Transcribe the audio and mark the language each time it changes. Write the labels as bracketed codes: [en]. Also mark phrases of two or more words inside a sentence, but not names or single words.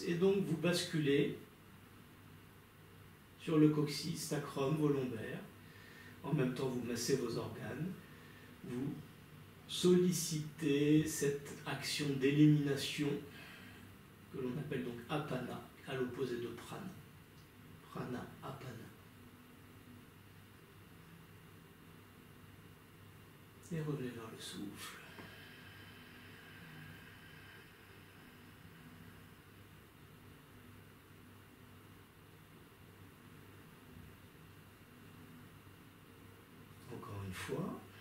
[fr] Et donc vous basculez sur le coccyx, sacrum, vos lombaires. En même temps, vous massez vos organes. Vous sollicitez cette action d'élimination que l'on appelle donc apana, à l'opposé de prana. Prana, apana. Et revenez vers le souffle. Encore une fois.